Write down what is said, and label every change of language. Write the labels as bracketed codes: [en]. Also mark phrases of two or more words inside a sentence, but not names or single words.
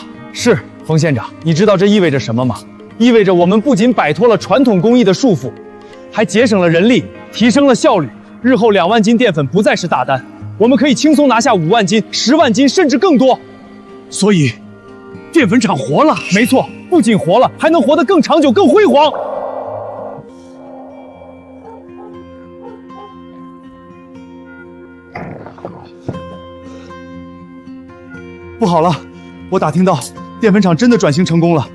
[zh] 是，冯县長，你知道這意味着什麼嗎？意味着我們不僅擺脫了傳統工藝的束縛，還節省了人力，提升了效率。日後2萬斤澱粉不再是大單，我們可以輕鬆拿下5萬斤、10萬斤，甚至更多。所以，澱粉厂活了。没錯，不僅活了，還能活得更長久、更輝煌。不好了，我打听到澱粉厂真的轉型成功了。